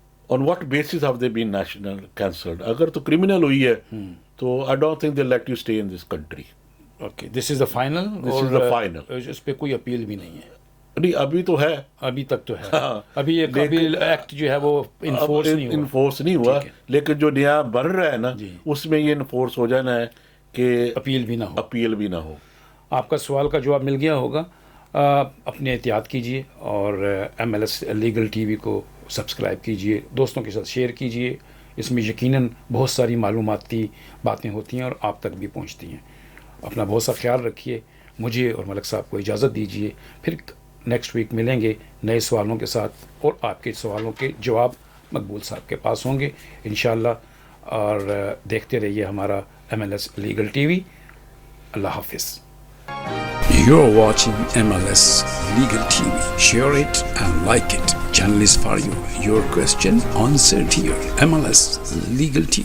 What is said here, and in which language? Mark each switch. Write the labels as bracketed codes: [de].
[en] on what basis have they been national cancelled? [ur] اگر تو criminal ہوئی ہے تو [en] I don't think they'll let you stay in this country. Okay, this is the final. This is the final. [ur] اس پہ کوئی appeal بھی نہیں ہے. نہیں, ابھی تو ہے, ابھی تک تو ہے. ابھی یہ قبل ایکٹ جو ہے وہ انفورس نہیں ہوا, لیکن جو نیا بن رہا ہے نا, اس میں یہ انفورس ہو جانا ہے کہ اپیل بھی نہ ہو. آپ کا سوال کا جواب مل گیا ہوگا. اپنے احتیاط کیجیے, اور MLS لیگل ٹی وی کو سبسکرائب کیجیے, دوستوں کے ساتھ شیئر کیجیے. اس میں یقیناً بہت ساری معلوماتی باتیں ہوتی ہیں اور آپ تک بھی پہنچتی ہیں. اپنا بہت سا خیال رکھیے. مجھے اور ملک صاحب کو اجازت دیجیے, پھر نیکسٹ ویک ملیں گے نئے سوالوں کے ساتھ, اور آپ کے سوالوں کے جواب مقبول صاحب کے پاس ہوں گے انشاءاللہ. اور دیکھتے رہیے ہمارا MLS لیگل ٹی وی. اللہ حافظ. [en] You're watching MLS Legal TV. Share it and like it. Channel is for you. Your question answered here. MLS Legal TV.